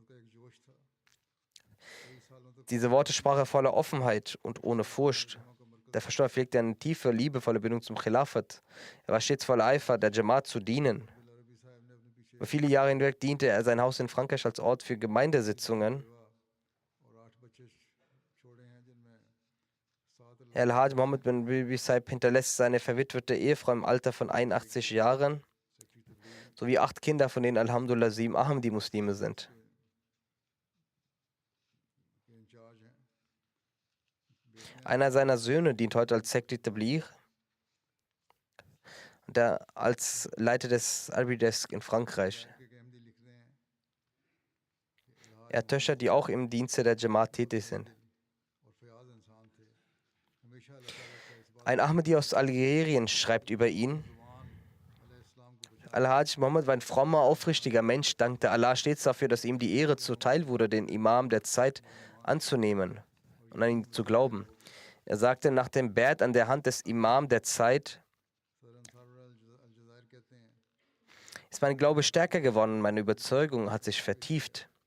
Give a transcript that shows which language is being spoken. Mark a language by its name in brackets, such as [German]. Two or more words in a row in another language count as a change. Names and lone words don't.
[German] Diese Worte sprach er voller Offenheit und ohne Furcht. Der Verstorbene pflegte eine tiefe, liebevolle Bindung zum Khilafat. Er war stets voller Eifer, der Jamaat zu dienen. Über viele Jahre hinweg diente er sein Haus in Frankreich als Ort für Gemeindesitzungen. Al-Hajj Muhammad bin Bibi Saib hinterlässt seine verwitwete Ehefrau im Alter von 81 Jahren sowie 8 Kinder, von denen Alhamdulillah 7 Ahmadi-Muslime sind. Einer seiner Söhne dient heute als Sekretär Tabligh und als Leiter des [English] Arabic Desk [German] in Frankreich. Er hat Töchter, die auch im Dienste der Jamaat tätig sind. Ein Ahmadi aus Algerien schreibt über ihn: Al-Hajj Muhammad war ein frommer, aufrichtiger Mensch, dankte Allah stets dafür, dass ihm die Ehre zuteil wurde, den Imam der Zeit anzunehmen und an ihn zu glauben. Er sagte nach dem Bett an der Hand des Imam der Zeit: Ist mein Glaube stärker geworden, meine Überzeugung hat sich vertieft.